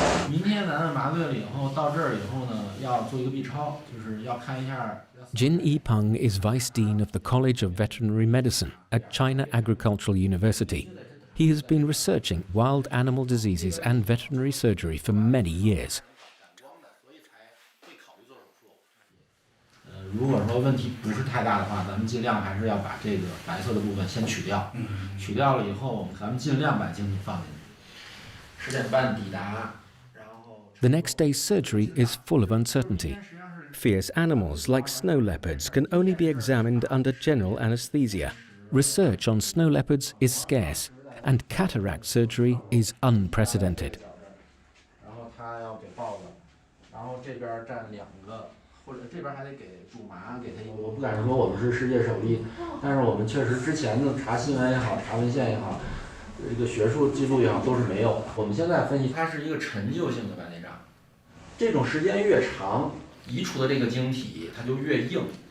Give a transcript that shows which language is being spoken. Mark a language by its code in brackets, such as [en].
[zh] 明天咱们麻醉了以后，到这儿以后呢，要做一个 B 超，就是要看一下。 [en] Jin Yipeng is Vice Dean of the College of Veterinary Medicine at China Agricultural University. He has been researching wild animal diseases and veterinary surgery for many years. [zh] 如果说问题不是太大的话，咱们尽量还是要把这个白色的部分先取掉。取掉了以后，咱们尽量把精体放进去。10点半抵达。 [en] The next day's surgery is full of uncertainty. Fierce animals like snow leopards can only be examined under general anesthesia. Research on snow leopards is scarce, and cataract surgery is unprecedented. [zh] 然后他要给抱着，然后这边站2个，或者这边还得给驻麻，给他一。我不敢说我们是世界首例，但是我们确实之前的查新闻也好，查文献也好，这个学术记录也好都是没有的。我们现在分析，它是一个陈旧性的白内障，这种时间越长，移除的这个晶体它就越硬。